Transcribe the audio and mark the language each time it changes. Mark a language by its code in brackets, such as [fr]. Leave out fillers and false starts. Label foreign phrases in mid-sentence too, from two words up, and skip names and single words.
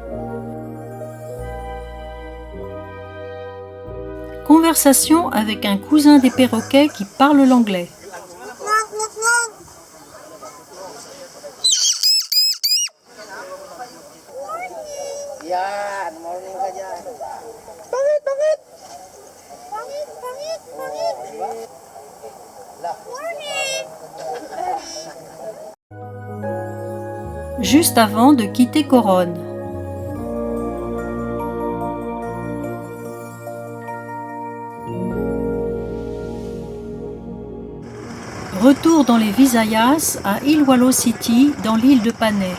[fr] Conversation avec un cousin des perroquets qui parle l'anglais. [tl] Yan, morning ka dyan. Bakit? Bakit? [fr] Juste avant de quitter Coronne. Retour dans les Visayas à Ilwalo City dans l'île de Panay.